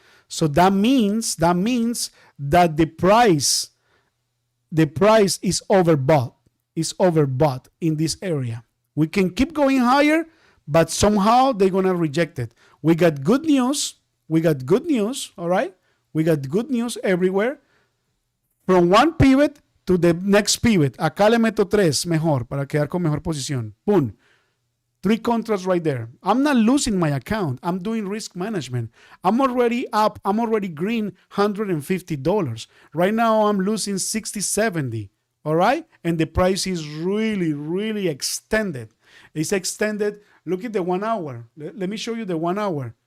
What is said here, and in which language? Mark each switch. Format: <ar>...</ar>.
<en>So that means that the price is overbought in this area. We can keep going higher, but somehow they're gonna reject it. We got good news, all right? We got good news everywhere. From one pivot to the next pivot.</en> <es>Acá le meto 3 mejor para quedar con mejor posición.</es> <en>Boom. 3 contracts right there. I'm not losing my account. I'm doing risk management. I'm already up. I'm already green $150. Right now, I'm losing 60, 70. All right? And the price is really, really extended. It's extended. Look at the 1 hour. Let me show you the 1 hour.</en>